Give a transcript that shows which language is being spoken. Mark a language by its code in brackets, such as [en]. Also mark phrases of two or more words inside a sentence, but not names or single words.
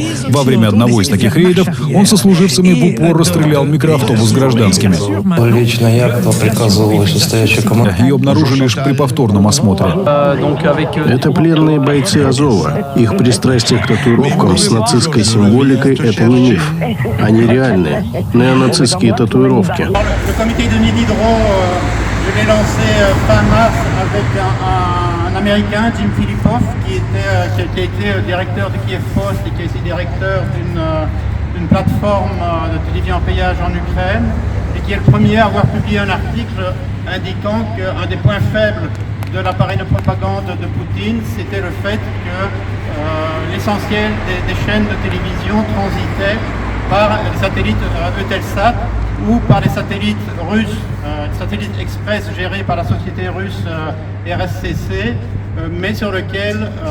[ru] Во время одного из таких рейдов он со служивцами в упор расстрелял микроавтобус с гражданскими. Лично я по приказу вышестоящей команды. Ее обнаружили лишь при повторном осмотре. Это пленные бойцы Азова. Их пристрастие к татуировкам с нацистской символикой – это не миф. Они реальные. Неонацистские татуировки. [fr] Le comité de Nididro, je l'ai lancé fin mars avec un Américain, Jim Filipov, qui a été directeur de Kiev Post et qui est aussi directeur d'une plateforme de télévision en péage en Ukraine, et qui est le premier à avoir publié un article indiquant qu'un des points faibles de l'appareil de propagande de Poutine, c'était le fait que l'essentiel des chaînes de télévision transitaient par les satellites Eutelsat ou par les satellites russes, satellites express gérés par la société russe RSCC, mais sur lequel